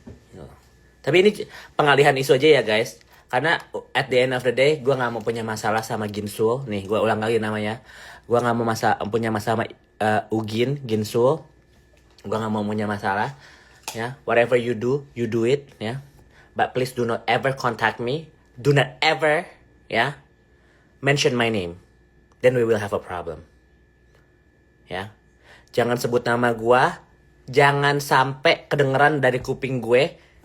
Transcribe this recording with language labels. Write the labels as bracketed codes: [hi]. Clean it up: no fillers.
[id] Gitu. Tapi ini pengalihan isu aja ya guys. Karena [en] at the end of the day [id] gue nggak mau punya masalah sama Ginsul. Nih gue ulang lagi namanya. Gue nggak mau punya masalah sama Ginsul. Gue nggak mau punya masalah. [en] Ya, whatever you do it. Ya, but please do not ever contact me. Do not ever, ya, mention my name. Then we will have a problem. [id] Ya, jangan sebut nama gue. Jangan sampai kedengeran dari kuping gue.